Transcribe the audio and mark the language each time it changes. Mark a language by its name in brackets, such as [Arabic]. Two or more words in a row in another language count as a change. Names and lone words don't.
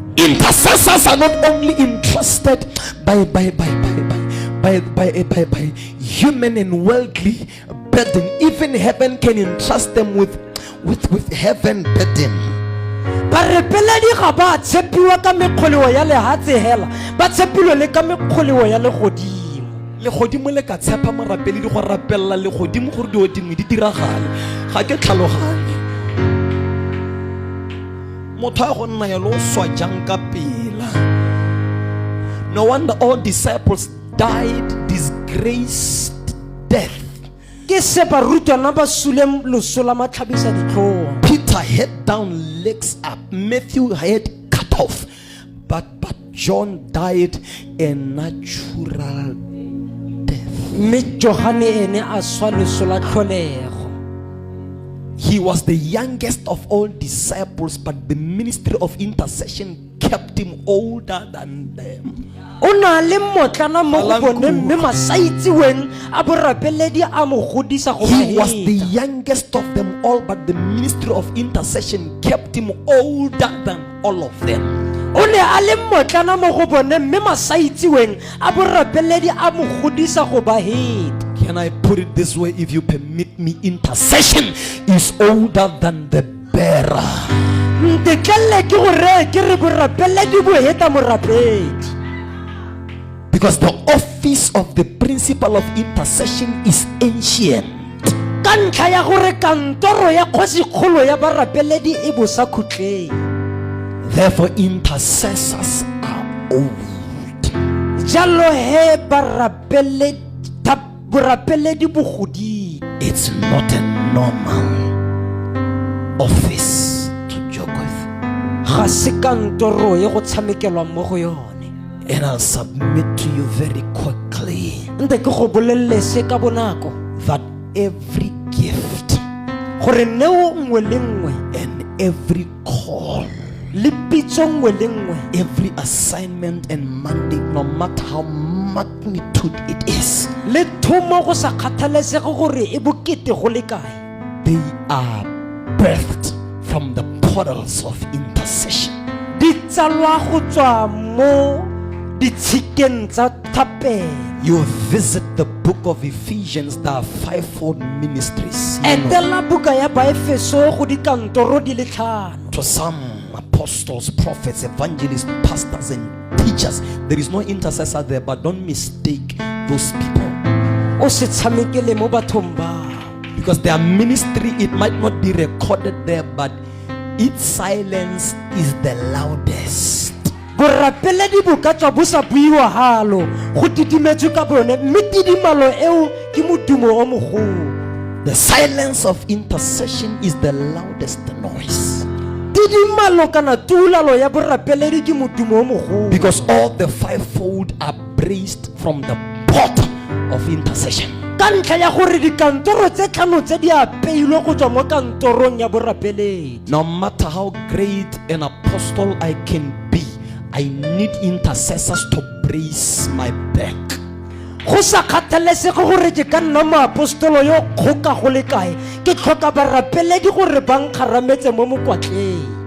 [English] Intercessors are not only entrusted by human and worldly burden. Even heaven can entrust them with heaven burden. [Tswana] barepeledi ga ba tshepiwa ka mekgoleo ya lehatshe hela ba tshepilwe le ka mekgoleo ya legodimo Legodimo le ka tshepa morapeledi go rapella legodimo gore dio dingwe di diragale. Ga ke tlhaloganye motho a go nna yalo o swa jang ka pela. [English] No wonder all disciples died disgraced death. [Tswana] ke se barutwana ba sule loso la matlhabisa ditlhong [English] Peter head down, legs up. Matthew head cut off, but John died a natural death. [Tswana] mme Johane ene a swa loso la tlholego [English] He was the youngest of all disciples, but the ministry of intercession kept him older than them. [Tswana] o na le motlana mo go bone mme masaitsiweng a borapeledi a mo godisa go [English] He was the [Tswana] maheta [English] youngest of them all, but the ministry of intercession kept him older than all of them. [Tswana] o ne a le motlana mo go bone mme masaitsiweng a borapeledi a mo godisa go baheta. [English] Can I put it this way? If you permit me, intercession is older than the bearer. [Tswana] ntetlelle ke gore ke re borapeledi bo heta morapedi [English] Because the office of the principal of intercession is ancient. [Tswana] ka ntlha ya gore kantoro ya kgosikgolo ya barapeledi e bosa khutleng [English] Therefore, intercessors are old. [Tswana] jalo he borapeledi bogodile [English] It's not a normal office to joke with. [Tswana] ga se kantoro ye go tshamekelwa mo go yone [English] And I'll submit to you very quickly [Tswana] nte ke go bolelele se ka bonako [English] that every gift [Tswana] gore neo nngwe le nngwe [English] and every call, [Tswana] le pitso nngwe le nngwe [English] every assignment and mandate, no matter how magnitude it is, [Tswana] le thomo go sa kgathalesege gore e bokete go le kae [English] they are birthed from the portals of intercession. [Tswana] di tsalwa go tswa mo ditshikeng tsa thapelo [English] You visit the book of Ephesians, there are fivefold ministries. [Tswana] etela buka ya baefeso go dikantoro di le tlhano [English] To some apostles, prophets, evangelists, pastors, and teachers, there is no intercessor there, but don't mistake those people, [Tswana] o se tshamekele mo bathong ba [English] because their ministry, it might not be recorded there, but its silence is the loudest. [Tswana] borapeledi bo ka tswa bo sa buiwa halo go tidimetswe ka bone mme tidimalo eo ke modumo o mogolo [English] The silence of intercession is the loudest noise. [Tswana] tidimalo kana tulalo ya borapeledi ke modumo o mogolo. [English] Because all the fivefold are raised from the pot of intercession. [Tswana] Ka ntlha ya gore dikantoro tse tlhano tse di apeilwe go tswa mo kantorong ya borapeledi. [English] No matter how great an apostle I can be, I need intercessors to brace my back. [Tswana] Go sa kgathalesege gore ke ka nna moapostolo yo kgoka go le kae, ke tlhoka barapeledi gore ba nkgarametse mo mokwatleng.